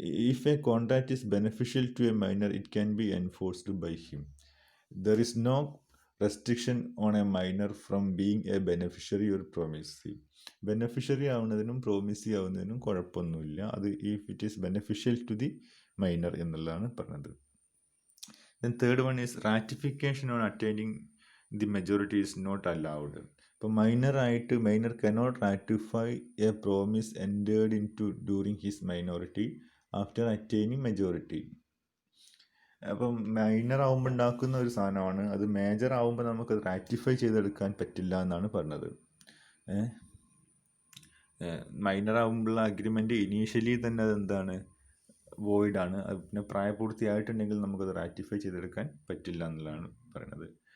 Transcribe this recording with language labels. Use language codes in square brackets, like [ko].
[en] If a contract is beneficial to a minor it can be enforced by him. There is no restriction on a minor from being a beneficiary ഒരു promisee. [ml] Beneficiary ആവുന്നതിനും promisee ആവുന്നതിനും കുഴപ്പമൊന്നുമില്ല, അത് [en] if it is beneficial to the minor [ml] എന്നുള്ളതാണ് പറഞ്ഞത്. [en] Then third one is ratification on attaining the majority is not allowed. ഇപ്പോൾ minor cannot ratify a promise entered into during his minority after attaining majority. [ml] അപ്പം minor ആവുമ്പോൾ ഉണ്ടാക്കുന്ന ഒരു സാധനമാണ്, അത് major ആവുമ്പോൾ നമുക്കത് റാറ്റിഫൈ ചെയ്തെടുക്കാൻ പറ്റില്ല എന്നാണ് പറഞ്ഞത്. മൈനർ ആവുമ്പോഴുള്ള അഗ്രിമെന്റ് ഇനീഷ്യലി തന്നെ അത് എന്താണ്? വോയിഡ് ആണ്. പിന്നെ പ്രായപൂർത്തിയായിട്ടുണ്ടെങ്കിൽ നമുക്കത് റാറ്റിഫൈ ചെയ്തെടുക്കാൻ പറ്റില്ല എന്നുള്ളതാണ് പറയുന്നത്.